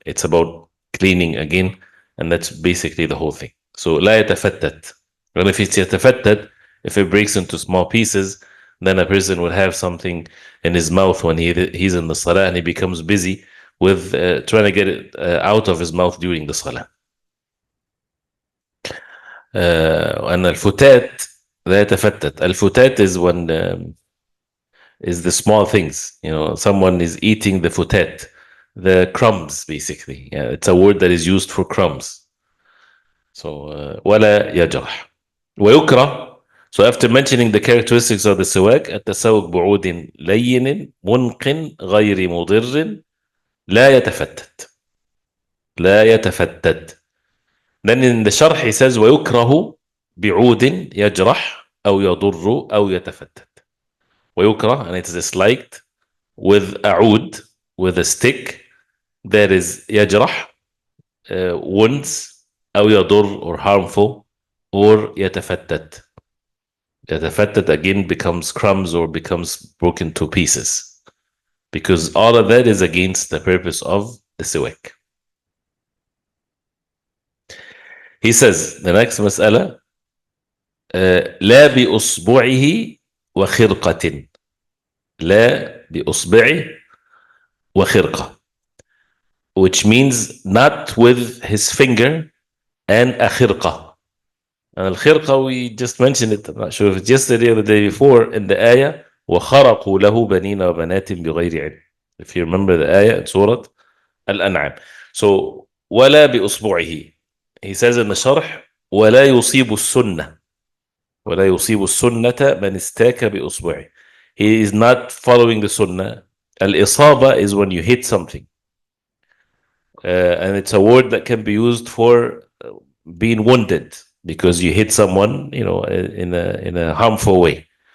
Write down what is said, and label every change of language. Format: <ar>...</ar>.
<en>It's about cleaning again, and that's basically the whole thing.</en> <ar>So لا يتفتت.</ar> <en>And if it's</en> <ar>يتفتت,</ar> <en>if it breaks into small pieces, then a person will have something in his mouth when he's in the salah, and he becomes busy with trying to get it out of his mouth during the salah.</en> <ar>And الفتات لا يتفتت.</ar> <en>الفتات is when is the small things. Someone is eating the futat, the crumbs, basically. Yeah, it's a word that is used for crumbs.</en> <ar>So ولا يجرح. ويكره.</ar> <en>So after mentioning the characteristics of the siwak,</en> <ar>التسوق بعود لين منقن غير مضر لا يتفتت. لا يتفتت.</ar> <en>Then in the sharh he says</en> <ar>ويكره بعود يجرح أو يضر أو يتفتت. ويكره,</ar> <en>and it is disliked, with a oud, with a stick that is</en> <ar>يجرح,</ar> <en>wounds,</en> <ar>أو يضر,</ar> <en>or harmful, or</en> <ar>يتفتت.</ar> <en>يتفتت again becomes crumbs or becomes broken to pieces, because all of that is against the purpose of the siwak. He says, the next مسألة,</en> <ar>لا بأصبعه وخرقة. لا بأصبعه وخرقة.</ar> <en>which means not with his finger, and a khirqa. And al-khirqa, we just mentioned it, I'm not sure if it's yesterday or the day before, in the ayah,</en> <ar>وَخَرَقُوا لَهُ بَنِينَ وَبَنَاتٍ بِغَيْرِ عِلْمٍ.</ar> <en>If you remember the ayah in Surah Al-An'am.</en> <ar>So, وَلَا بِأُصْبُعِهِ.</ar> <en>He says in the sharh,</en> <ar>وَلَا يُصِيبُ السُنَّةِ. وَلَا يُصِيبُ السُنَّةَ مَنْ اسْتَاكَ بِأُصْبُعِهِ.</ar> <en>He is not following the sunnah. Al-isaba is when you hit something. And it's a word that can be used for being wounded because you hit someone, in a harmful way.</en>